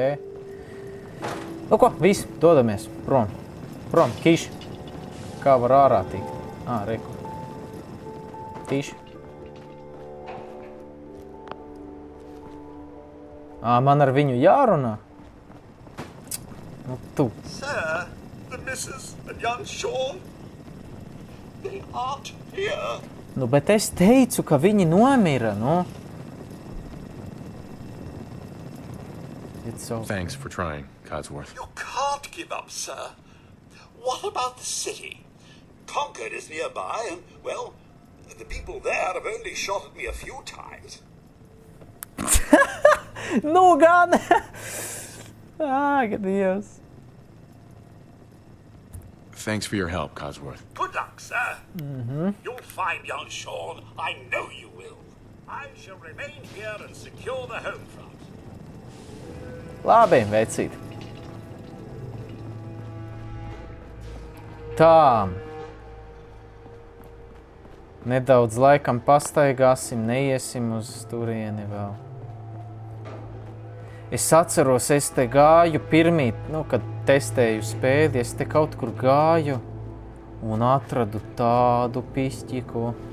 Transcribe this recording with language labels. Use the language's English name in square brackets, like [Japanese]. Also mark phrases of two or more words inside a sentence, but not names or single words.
[Latvian] Nu ko, viss, dodamies. Prom, kiši. Kā var ārā tikt? Reku. Kiši. Man ar viņu jārunā? Nu tu. [English] Sir, the missus and young Sean, they aren't here. [Latvian] Nu, bet es teicu, ka viņi nomira, nu. [English] It's so... Thanks for trying, Codsworth. You can't give up, sir. What about the city? Concord is nearby, and, well, the people there have only shot at me a few times. [Latvian] Nu gan! Ak, Dievs. [English] Thanks for your help, Codsworth. Good luck, sir. You'll find young Sean. I know you will. I shall remain here and secure the home front. [Latvian] Labi, vecīt. Tā. Nedaudz laikam pastaigāsim, neiesim uz turieni vēl. Es atceros, es te gāju pirmīt, kad testēju spēli, es te kaut kur gāju un atradu tādu pišķiku.